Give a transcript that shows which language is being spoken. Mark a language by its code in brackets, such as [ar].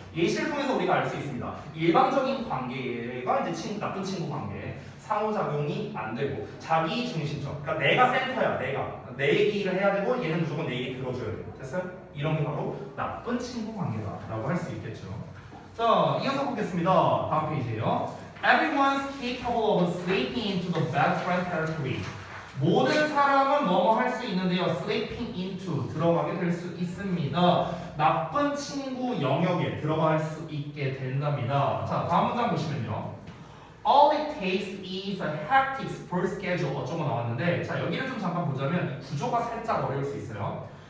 [ko] 예시를 통해서 우리가 알 수 있습니다. 일방적인 관계가 이제 나쁜 친구 관계. 상호작용이 안 되고 자기 중심적. 그러니까 내가 센터야. 내 얘기를 해야 되고 얘는 무조건 내 얘기 들어줘야 돼. 됐어요? 이런 게 바로 나쁜 친구 관계다라고 할 수 있겠죠. 자, 이어서 보겠습니다. 다음 페이지에요. [en] Everyone's capable of slipping into the bad friend territory. [ko] 모든 사람은 뭐뭐 할 수 있는데요. slipping into 들어가게 될 수 있습니다. 나쁜 친구 영역에 들어갈 수 있게 된답니다. 자, 다음 문장 보시면요. [en] All it takes is a hectic sports schedule [ko] 어쩌고 나왔는데 자 여기를 좀 잠깐 보자면 구조가 살짝 어려울 수 있어요.